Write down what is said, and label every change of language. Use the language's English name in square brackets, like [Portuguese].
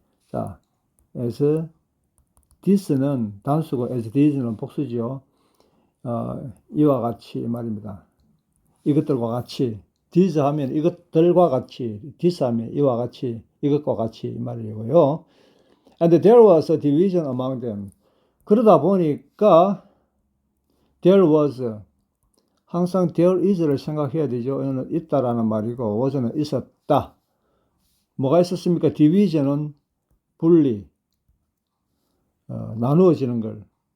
[Korean] 자, as this는 단수고 as this는 복수지요. 이와 같이 말입니다. 이것들과 같이. this 하면 이것들과 같이, this 하면 이와 같이, 이것과 같이 이 말이고요. [English] And there was a division among them. [Korean] 그러다 보니까 there was, 항상 there is를 생각해야 되죠. 이거는 있다라는 말이고 was는 있었다. 뭐가 있었습니까? division은 분리, 나누어지는 걸.